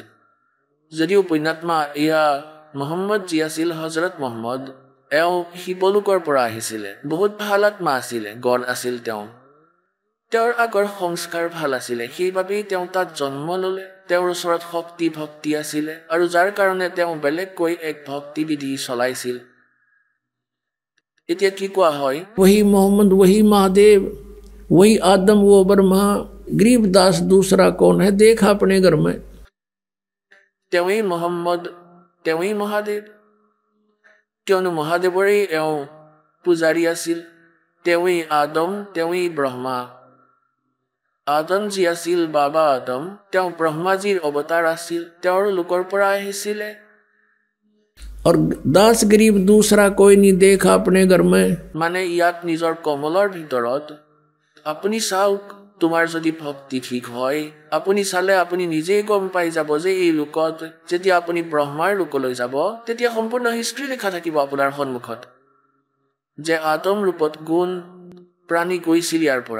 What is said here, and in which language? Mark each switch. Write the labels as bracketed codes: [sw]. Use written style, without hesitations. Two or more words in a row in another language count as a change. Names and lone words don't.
[as] যদিও পুণ্যাত্মা এয়া মহম্মদ যি আছিল, হজৰত মহম্মদ, এওঁ শিৱলোকৰ পৰা আহিছিলে, বহুত ভাল আত্মা আছিলে, গড আছিল তেওঁ। তেওঁৰ আগৰ সংস্কাৰ ভাল আছিলে, সেইবাবেই তেওঁ তাত জন্ম ল'লে। তেওঁৰ ওচৰত শক্তি ভক্তি আছিলে আৰু যাৰ কাৰণে তেওঁ বেলেগকৈ এক ভক্তি বিধি চলাইছিল। এতিয়া কি কোৱা হয়, [hi] वही मोहम्मद वही महादेव वही आदम वो ब्रह्मा गरीबदास दूसरा कौन है देखा अपने घर में। [as] তেওঁৱেই মহম্মদ, তেওঁৱেই মহাদেৱ, কিয়নো মহাদেৱৰেই এওঁ পূজাৰী আছিল। তেওঁৱেই আদম, তেওঁৱেই ব্ৰহ্মা। আদম যি আছিল বাবা আদম, তেওঁ ব্ৰহ্মাজীৰ অৱতাৰ আছিল, তেওঁৰ লোকৰ পৰা আহিছিলে। [hi] और दास गरीब दूसरा कोई नहीं देखा अपने घर में। [as] মানে ইয়াত নিজৰ কমলৰ ভিতৰত আপুনি চাওক, তোমাৰ যদি ভক্তি ঠিক হয়, আপুনি চালে আপুনি নিজেই গম পাই যাব যে এই লোকত যেতিয়া আপুনি ব্ৰহ্মাৰ লোকলৈ যাব, তেতিয়া সম্পূৰ্ণ হিষ্ট্ৰী লিখা থাকিব আপোনাৰ সন্মুখত যে আদম ৰূপত গুণ প্ৰাণী গৈছিল ইয়াৰ পৰা।